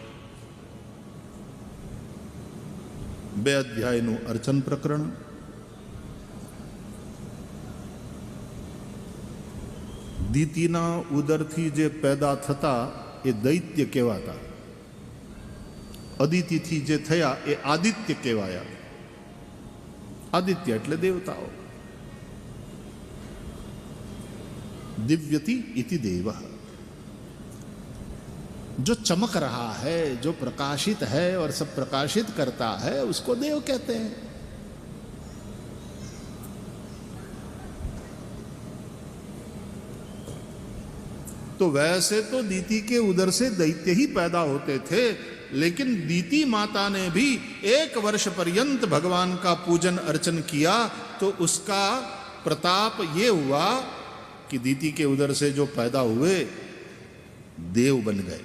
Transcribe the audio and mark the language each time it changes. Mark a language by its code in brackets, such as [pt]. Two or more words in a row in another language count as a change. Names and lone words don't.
[gu] 2 અધ્યાયનું અર્ચન પ્રકરણ, દીતિના ઉદરથી જે પેદા થતા એ દૈત્ય કહેવાતા, અદિતિથી જે થયા એ આદિત્ય કહેવાયા. आदित्य એટલે देवताओं. [sa] दिव्यति इति देवः. [hi] जो चमक रहा है, जो प्रकाशित है और सब प्रकाशित करता है, उसको देव कहते हैं. तो वैसे तो दीति के उदर से दैत्य ही पैदा होते थे, लेकिन दीति माता ने भी 1 वर्ष पर्यंत भगवान का पूजन अर्चन किया, तो उसका प्रताप ये हुआ कि दीति के उदर से जो पैदा हुए देव बन गए.